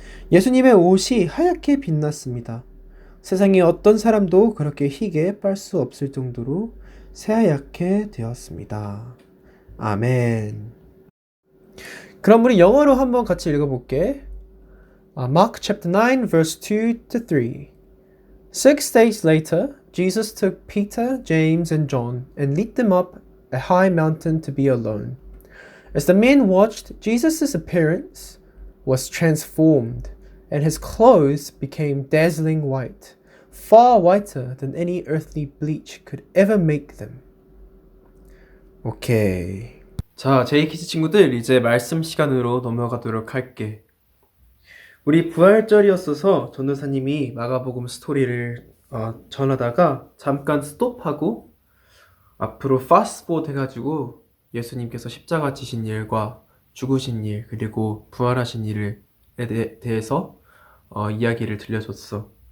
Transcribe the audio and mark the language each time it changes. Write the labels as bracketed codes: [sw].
[ko] 예수님의 옷이 하얗게 빛났습니다. 세상에 어떤 사람도 그렇게 희게 빨 수 없을 정도로 새하얗게 되었습니다. 아멘. 그럼 우리 영어로 한번 같이 읽어볼게. [en] Mark chapter 9 verse 2 to 3. 6 days later, Jesus took Peter, James, and John and led them up a high mountain to be alone. As the men watched, Jesus' appearance was transformed, and his clothes became dazzling white, far whiter than any earthly bleach could ever make them. [ko] 오케이. 자, 제이키즈 친구들, 이제 말씀 시간으로 넘어가도록 할게. 우리 부활절이었어서 전도사님이 마가복음 스토리를 전하다가 잠깐 스톱하고 앞으로 파스트포드 해가지고 예수님께서 십자가 지신 일과 죽으신 일 그리고 부활하신 일에 대해서 이야기를 들려줬어.